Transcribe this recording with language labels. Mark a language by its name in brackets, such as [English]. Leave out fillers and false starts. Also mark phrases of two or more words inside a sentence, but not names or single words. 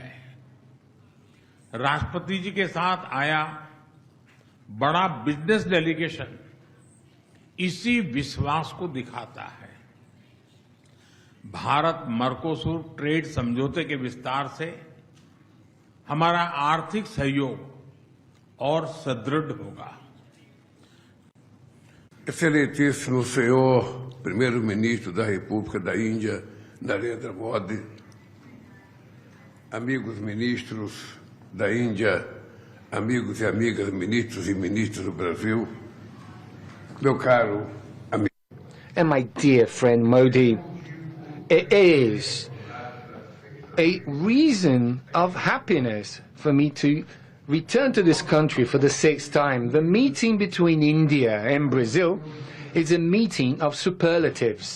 [Hindi] राष्ट्रपति जी के साथ आया बड़ा [English] business delegation [Hindi] इसी विश्वास को दिखाता है। भारत मर्कोसुर ट्रेड समझौते के विस्तार से हमारा आर्थिक सहयोग और सुदृढ़ होगा। [Portuguese] Excelentíssimo senhor Primeiro-Ministro da República da Índia, Narendra Modi, amigos ministros da Índia, amigos e amigas ministros e ministras do Brasil, meu caro amigo. [English] And my dear friend Modi, it is a reason of happiness for me to return to this country for the 6th time. The meeting between India and Brazil is a meeting of superlatives.